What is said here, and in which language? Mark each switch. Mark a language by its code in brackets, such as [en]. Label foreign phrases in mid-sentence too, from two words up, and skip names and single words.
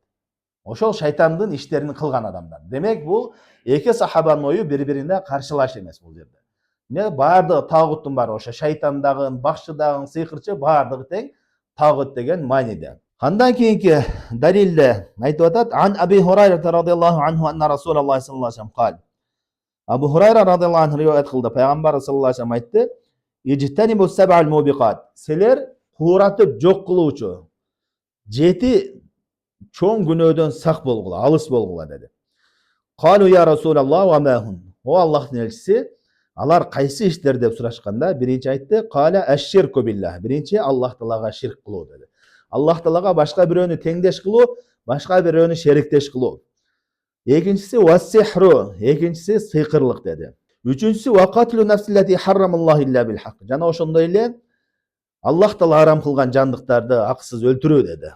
[ky] Ошол шайтандын иштерин кылган адамдар. Демек, бул эки сахабанын ою бири-бирине каршылаш эмес бул жерде. Не баардыгы тагуттун баары, ошо шайтан дагы, бакчы дагы, сыйкырчы баардыгы тең тагут деген мааниде. Андан кийинки далилде айтып атат: [ar] عن أبي هريرة رضي الله عنه أن رسول الله صلى الله عليه وسلم قال. [ky] Абу Хурайра [ar] رضي الله عنه [ky] риwayat кылды. Пайгамбар [ar] صلى الله عليه وسلم [ky] айтты: [ar] اجتنبوا السبع الموبقات. [ky] Силер кууратып жок кылуучу 7 чоң күнөөдөн сак болгула, алыс болгула деди. [ar] قالوا يا رسول الله وما هن. [ky] О Аллахтын элчиси, алар кайсы иштер деп сурашканда, биринчи айтты: [ar] قال الشرك بالله. [ky] Биринчи Аллах Таалага ширк кылуу деди. Аллах Таалага башка бирөөнү теңдеш кылуу, башка бирөөнү шериктеш кылуу. Экинчиси вас-сихру, экинчиси сыйкырлык деди. [ar] Үчүнчүсү وقتل النفس التي حرم الله إلا بالحق. [ky] Жана ошондой эле Аллах Таала арам кылган жандыктарды акысыз өлтүрүү деди.